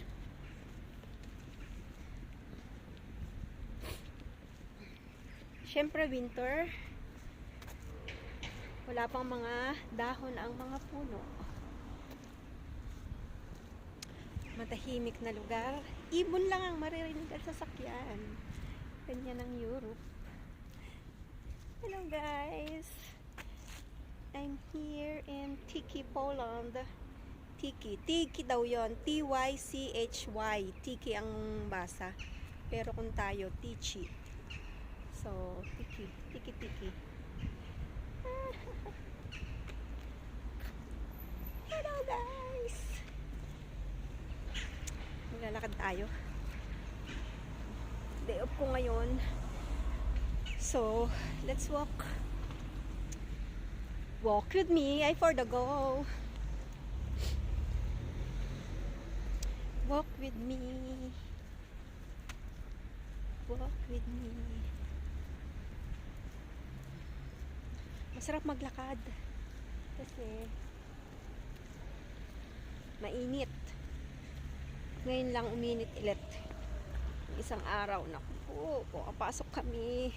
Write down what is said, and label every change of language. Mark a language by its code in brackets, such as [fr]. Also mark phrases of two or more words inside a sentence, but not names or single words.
[tl] Siyempre winter. Wala pang mga dahon ang mga puno. Matahimik na lugar. Ibon lang ang maririnig at sasakyan. Ganyan ang Europe. [en] Hello guys! I'm here in Tiki, Poland. [tl] Tiki. Tiki daw yon. T-Y-C-H-Y. Tiki ang basa. Pero kung tayo, Tichi. So, Tiki. Tiki. [en] Hello guys! [tl] Maglalakad tayo. [en] Day off [tl] ko ngayon. [en] So, let's walk. Walk with me. I for the go. Walk with me. Walk with me. [tl] Masarap maglakad. Kasi mainit. Ngayon lang uminit ulit. Isang araw na po. Kapasok kami.